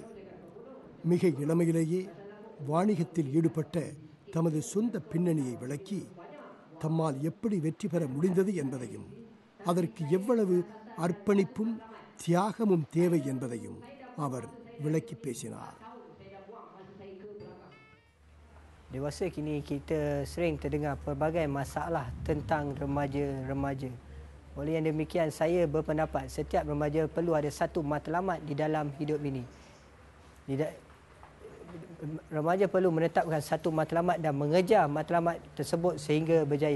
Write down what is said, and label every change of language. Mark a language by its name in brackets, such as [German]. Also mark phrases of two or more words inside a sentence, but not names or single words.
[Tamil] மிக இளமையிலேயே வாணிகத்தில் ஈடுபட்ட தமது சொந்த பின்னணியை விளக்கி தம்மால் எப்படி வெற்றி பெற முடிந்தது என்பதையும் அதற்கு எவ்வளவு அர்ப்பணிப்பும் தியாகமும் தேவை என்பதையும் அவர் விளக்கி பேசினார். [Malay] Dewasa kini kita sering terdengar pelbagai masalah tentang remaja-remaja. Oleh yang demikian, saya berpendapat setiap remaja perlu ada satu matlamat di dalam hidup ini. Remaja perlu menetapkan satu matlamat dan mengejar matlamat tersebut sehingga berjaya.